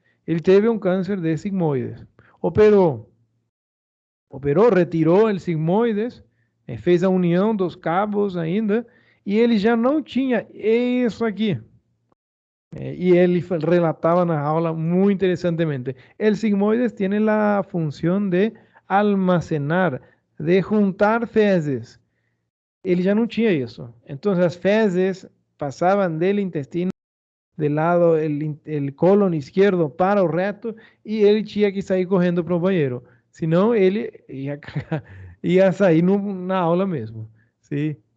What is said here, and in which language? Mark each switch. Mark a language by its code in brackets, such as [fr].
[pt] Ele teve um câncer de sigmoides. Operou. Operou, retirou o sigmoides, fez a união dos cabos ainda, e ele já não tinha isso aqui. E ele relatava na aula muito interessantemente. [es] El sigmoides tiene la función de almacenar, de juntar [pt] fezes. Ele já não tinha isso. Então, as fezes passavam do intestino, do lado, [es] el colon [pt] esquerdo para o reto, e ele tinha que sair correndo para o banheiro. Senão, ele ia sair na aula mesmo. Sim?